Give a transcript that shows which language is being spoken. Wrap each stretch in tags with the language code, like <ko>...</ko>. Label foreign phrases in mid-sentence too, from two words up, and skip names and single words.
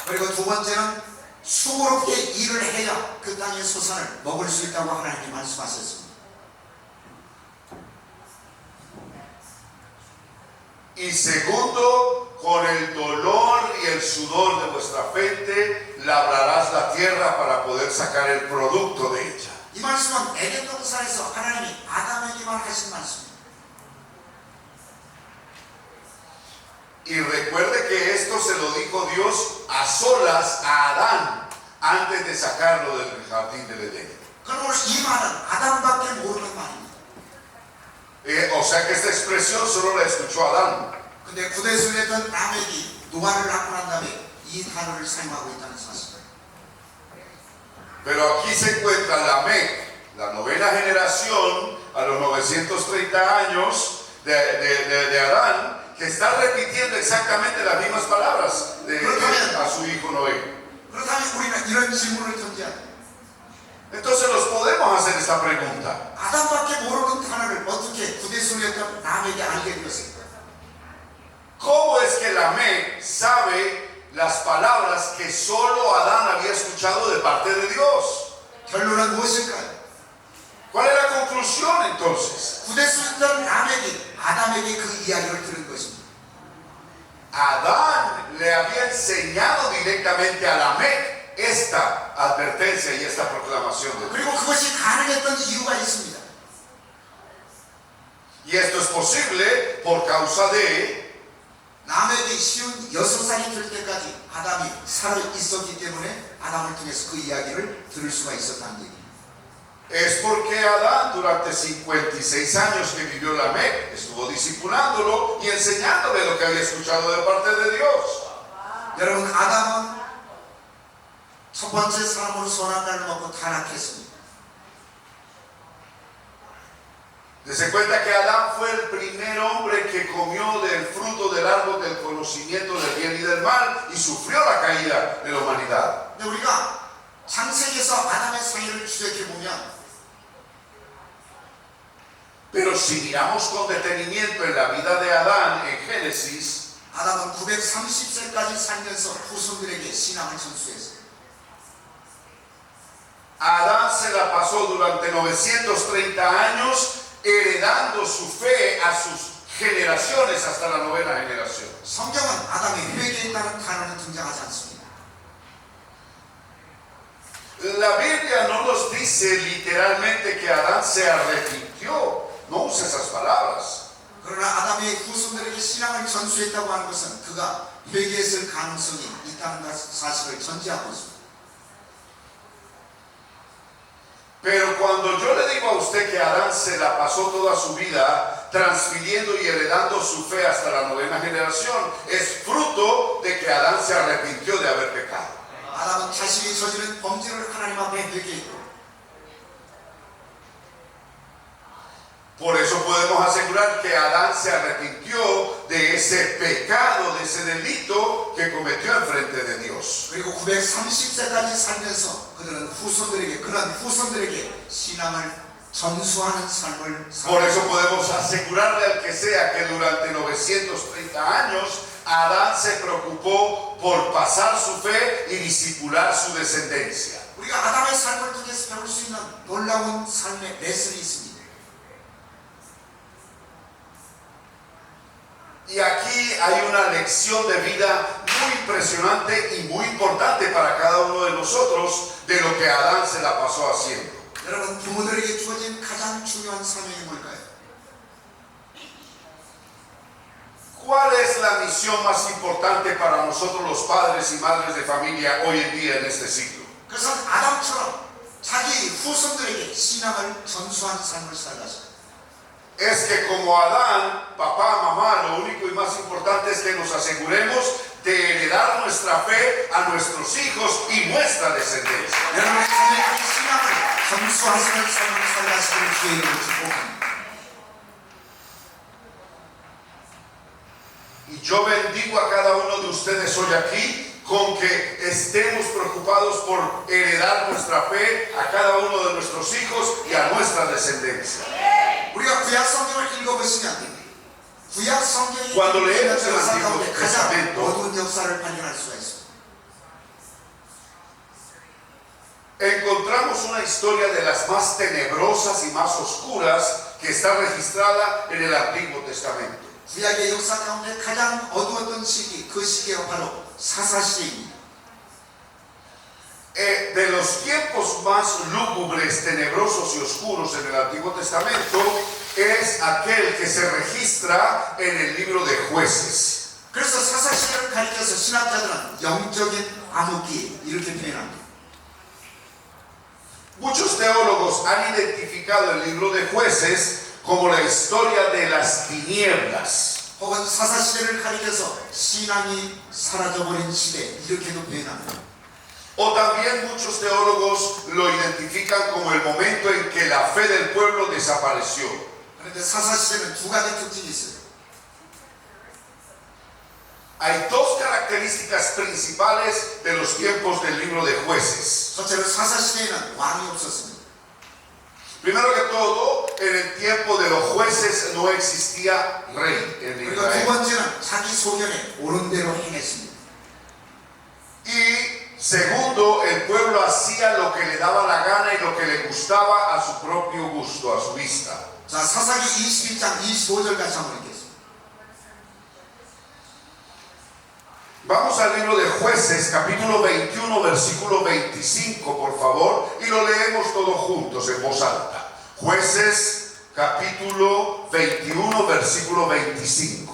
<ko>그리고 두 번째는 수고롭게 일을 해야 그 땅의 소산을 먹을 수 있다고 하나님이 말씀하셨습니다.</ko> <es>Y segundo, con el dolor y el sudor de vuestra frente, labrarás la tierra para poder sacar el producto de ella.</es> <ko>이 말씀은 에덴 동산에서 하나님이 아담에게만 하신 말씀입니다.</ko> <es>Y recuerde que esto se lo dijo Dios a solas a Adán antes de sacarlo del jardín del Edén.</es> <ko>그러므로 이 말은 아담밖에 모르는 말입니다.</ko> <es>O sea que esta expresión solo la escuchó Adán.</es> <ko>근데 구대수에 있던 라멕이 노아를 낳고 난 다음에 이 단어를 사용하고 있다는 사실입니다.</ko> <es>Pero aquí se encuentra Lamec, la novena generación, a los 930 años de Adán, que está repitiendo exactamente las mismas palabras a su hijo Noé.</es> <ko>그렇다면 우리는 이런 질문을 던져야 돼요.</ko> <es>Entonces nos podemos hacer esta pregunta.</es> <ko>아담밖에 모르는 단어를 어떻게 구대수에 있던 라멕이 알게 되었습니까?</ko> <es>¿Cómo es que Lamec sabe las palabras que solo Adán había escuchado de parte de Dios?</es> <ko>결론은 무엇일까요?</ko> <es>¿Cuál es la conclusión entonces?</es> <ko>구대수에 있던 라멕이 아담에게 그 이야기를 들은 것입니다.</ko> <es>Adán le había enseñado directamente a Lamec esta advertencia y esta proclamación de Dios.</es> <ko>그리고 그것이 가능했던 이유가 있습니다.</ko> <es>Y esto es posible por causa de</es> <ko>라멕이 쉬운 6살이 될 때까지 아담이 살아 있었기 때문에 아담을 통해서 그 이야기를 들을 수가 있었다는 얘기입니다.</ko> <es>es porque Adán durante 56 años que vivió Lamec estuvo discipulándolo y enseñándole lo que había escuchado de parte de Dios.</es> <ko>여러분, 아담은 첫 번째 사람으로 선한 날을 먹고 타락했습니다.</ko> <es>Dese cuenta que Adán fue el primer hombre que comió del fruto del árbol del conocimiento del bien y del mal y sufrió la caída de la humanidad.</es> <ko>근데 우리가 창세기에서 아담의 생애를 추적해 보면</ko> <es>Pero si miramos con detenimiento en la vida de Adán en Génesis,</es> <ko>아담은 930세까지 살면서 후손들에게 신앙을 전수했어요.</ko> <es>Adán se la pasó durante 930 años heredando su fe a sus generaciones hasta la novena generación.</es> <ko>성경은 아담이 회개했다는 단어는 등장하지 않습니다.</ko> <es>La Biblia no nos dice literalmente que Adán se arrepintió, no usa esas palabras.</es> <ko>그러나 아담의 후손들에게 신앙을 전수했다고 하는 것은 그가 회개했을 가능성이 있다는 사실을 전제하고 있습니다.</ko> <es>Pero cuando yo le digo a usted que Adán se la pasó toda su vida transfiriendo y heredando su fe hasta la novena generación, es fruto de que Adán se arrepintió de haber pecado.</es> <ko>아담은 자신이 저지른 범죄를 하나님 앞에 회개했고</ko> <es>Por eso podemos asegurar que Adán se arrepintió de ese pecado, de ese delito que cometió en frente de Dios.</es> <ko>그리고 930세까지 살면서 그런 후손들에게 신앙을 전수하는 삶을</ko> <es>Por eso podemos asegurarle al que sea que durante 930 años Adán se preocupó por pasar su fe y discipular su descendencia.</es> <ko>우리가 아담의 삶을 통해서 배울 수 있는 놀라운 삶의 레슨이 있습니다.</ko> <es>Y aquí hay una lección de vida muy impresionante y muy importante para cada uno de nosotros de lo que Adán se la pasó haciendo.</es> <ko>여러분, 부모들에게 주어진 가장 중요한 사명이 뭘까요?</ko> <es>¿Cuál es la misión más importante para nosotros los padres y madres de familia hoy en día en este siglo?</es> <ko>그것은 아담처럼 자기 후손들에게 신앙을 전수하는 삶을 살아가십니다.</ko> <es>Es que como Adán, papá, mamá, lo único y más importante es que nos aseguremos de heredar nuestra fe a nuestros hijos y nuestra descendencia.</es> <ko>여러분의 자녀에게 신앙을 전수하시는 삶을 살아가시는 기회를 축복합니다.</ko> <es>Y yo bendigo a cada uno de ustedes hoy aquí con que estemos preocupados por heredar nuestra fe a cada uno de nuestros hijos y a nuestra descendencia.</es> <ko>우리가 구약 성경을 읽어보시면 구약 성경이</ko> <es>Cuando leemos el</es> <ko>역사</ko> <es>Antiguo</es> <ko>가운데 가장</ko> <es>Testamento,</es> <ko>어두운 역사를 발견할 수가 있습니다.</ko> <es>encontramos una historia de las más tenebrosas y más oscuras que está registrada en el Antiguo Testamento.</es> <ko>구약의 역사 가운데 가장 어두웠던 시기, 그 시기가 바로 사사시대입니다.</ko> <es>De los tiempos más lúgubres, tenebrosos y oscuros en el Antiguo Testamento es aquel que se registra en el libro de Jueces.</es> <ko>그래서 사사시대를 가리켜서 신학자들은 영적인 암흑기 이렇게 표현합니다.</ko> <es>Muchos teólogos han identificado el libro de Jueces como la historia de las tinieblas.</es> <ko>혹은 사사시대를 가리켜서 신앙이 사라져버린 시대 이렇게도 표현합니다.</ko> <es>O también muchos teólogos lo identifican como el momento en que la fe del pueblo desapareció.</es> <ko>그런데 사사시대는 두 가지 특징이 있어요.</ko> <es>Hay dos características principales de los tiempos del libro de Jueces.</es> <ko>첫째로 사사시대에는 왕이 없었습니다.</ko> <es>Primero que todo, en el tiempo de los jueces no existía rey en</es> <ko>그리고 두</ko> <es>Israel.</es> <ko>번째는 자기 소견에 옳은 대로 행했습니다.</ko> <es>Y segundo, el pueblo hacía lo que le daba la gana y lo que le gustaba a su propio gusto, a su vista.</es> <ko>자, 사사기 21장 25절까지 한번 읽겠습니다.</ko> <es>Vamos al libro de Jueces, capítulo 21, versículo 25, por favor, y lo leemos todos juntos en voz alta. Jueces, capítulo 21, versículo 25.</es>